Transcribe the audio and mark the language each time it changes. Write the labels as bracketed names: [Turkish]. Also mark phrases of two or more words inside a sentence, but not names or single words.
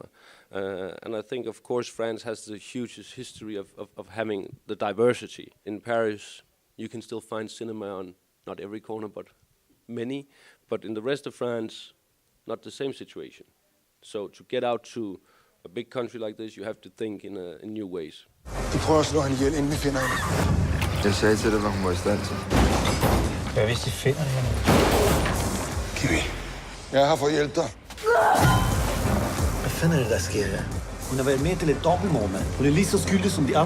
[English] And I think, of course, France has the hugest history of having the diversity. In Paris, you can still find cinema on not every corner, but many. But in the rest of France, not the same situation. So to get out to a big country like this, you have to think in new ways. [Danish] Du prøver at slå hende ihjel, inden vi finder hende. Jeg sagde til dig, hvad hun var i stand til. Hvad hvis de finder hende? Kimi, jeg er her for at hjælpe dig. Hvad fanden er det, der sker her? Hun har været med til et dobbeltmord, mand. Hun er lige så skyldig som de andre.